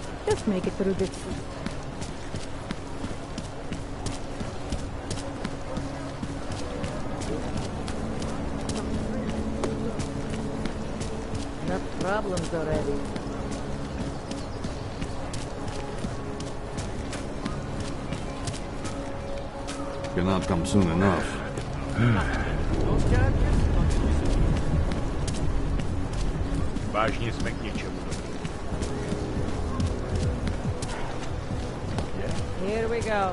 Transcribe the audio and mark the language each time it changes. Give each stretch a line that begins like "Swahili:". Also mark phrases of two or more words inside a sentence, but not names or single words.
English: Just make it through this. Enough problems already. Cannot come soon enough.
Czech: Vážně jsme k něčemu.
English: Here we go.